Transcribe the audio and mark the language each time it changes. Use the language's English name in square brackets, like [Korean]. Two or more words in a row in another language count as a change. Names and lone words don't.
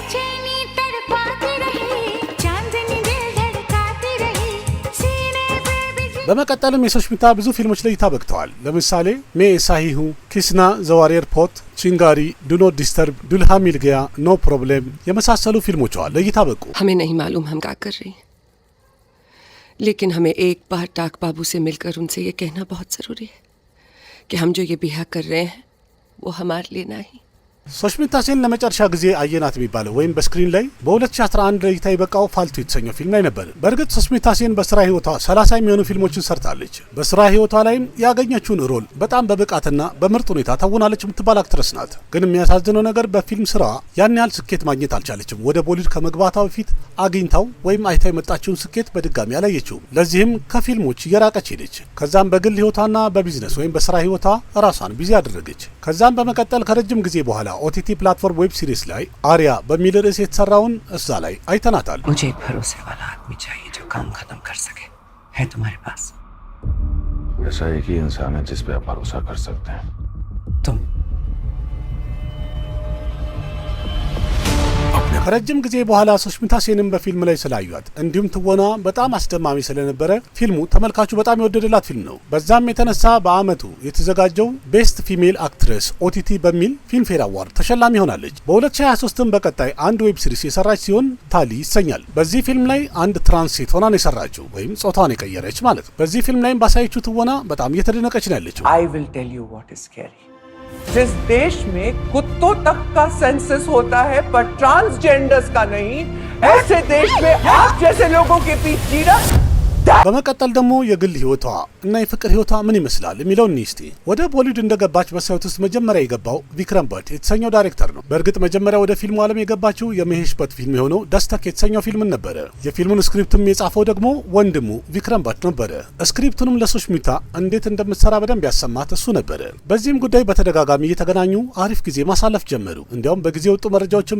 [Amharic] በመቀጠልም የሱሽሚታ ብዙ ፊልሞች ላይ ይታበቅተዋል። ለምሳሌ ሜ ሳሂሁ፣ ኪስና፣ ዘዋሪየር ፖት፣ ቺንጋሪ፣ ዱ ኖት ዲስተርብ፣ ዱልሃ ሚልጊያ፣ ኖ ፕሮብሌም የመሳሰሉ ፊልሞቿ ለእይታ በቁ። [Hindi] हमें नहीं मालूम हम क्या कर रहे हैं, लेकिन हमें एक बार डाक बाबू से मिलकर उनसे ये कहना बहुत ज़रूरी है कि हम जो ये बिहा कर रहे हैं वो हमारे लिए नहीं। [Amharic] ሱሽሚታ ሴን ለመጨረሻ ጊዜ አየናት የሚባለው ወይም በስክሪን ላይ በ2011 ለእይታ የበቃው ፋልቱ የተሰኘው ፊልም ላይ ነበር። በእርግጥ ሱሽሚታ ሴን በስራ ህይወቷ 30 የሚሆኑ ፊልሞችን ሰርታለች። በስራ ህይወቷ ላይም ያገኘችውን ሮል በጣም በብቃትና በምርጥ ሁኔታ ተውናለች የምትባል አክትረስ ናት። ግን የሚያሳዝነው ነገር በፊልም ስራዋ ያን ያህል ስኬት ማግኘት አልቻለችም። ወደ ቦሊውድ ከመግባቷ በፊት አግኝታው ወይም አይታ የመጣችውን ስኬት በድጋሚ አላየችውም። ለዚህም ከፊልሞች እየራቀች ሄደች። ከዛም በግል ህይወቷና በቢዝነስ ወይም በስራ ህይወቷ ራሷን ቢዚ አደረገች። ከዛም በመቀጠል ከረጅም ጊዜ በኋላ [English] OTT platform web series [Amharic] ላይ አሪያ በሚል ርዕስ የተሰራውን እዛ ላይ አይተናታል። [Hindi] मुझे एक भरोसे वाला आदमी चाहिए जो काम खत्म कर सके, है तुम्हारे पास? ऐसा एक ही इंसान है जिस पे आप भरोसा कर सकते हैं। तुम [Amharic] ከረጅም ጊዜ በኋላ ሱሽሚታ ሴንን በፊልም ላይ ስላዩት እንዲሁም ትወና በጣም አስደማሚ ስለነበረ ፊልሙ ተመልካቹ በጣም የወደደላት ፊልም ነው። በዛም የተነሳ በአመቱ የተዘጋጀው [English] best female actress OTT [Amharic] በሚል ፊልም ፌር አዋርድ ተሸላሚ ሆናለች። በ2023 በቀጣይ አንድ [English] web series [Amharic] የሰራች ሲሆን ታሊ ይሰኛል። በዚህ ፊልም ላይ አንድ ትራንስ ሴት ሆና ነው የሰራችው ወይም ጾታዋን የቀየረች ማለት ነው። በዚህ ፊልም ላይም ባሳየችው ትወና በጣም እየተደነቀች ነው ያለችው። [English] I will tell you what is scary. [Hindi] जिस देश में कुत्तों तक का सेंसस होता है पर ट्रांसजेंडर्स का नहीं, ऐसे देश में आप जैसे लोगों के पीछे जीना [Amharic] በመቀጠል ደግሞ የግል ህይወቷ እና የፍቅር ህይወቷ ምን ይመስላል የሚለው እንስቲ። ወደ ቦሊውድ እንደገባች በሳውት ውስጥ መጀመሪያ የገባው ቪክረም በት የተሰኘው ዳይሬክተር ነው። በእርግጥ መጀመሪያ ወደ ፊልሙ ዓለም የገባችው የመሄሽ በት ፊልም የሆነው ደስተክ የተሰኘው ፊልም ነበረ። የፊልሙን ስክሪፕትም የጻፈው ደግሞ ወንድሙ ቪክረም በት ነበረ። ስክሪፕቱንም ለሱሽሚታ እንዴት እንደምትሰራ በደንብ ያሰማት እሱ ነበረ። በዚህም ጉዳይ በተደጋጋሚ እየተገናኙ አሪፍ ጊዜ ማሳለፍ ጀመሩ። እንዲያውም በጊዜ የወጡ መረጃዎችን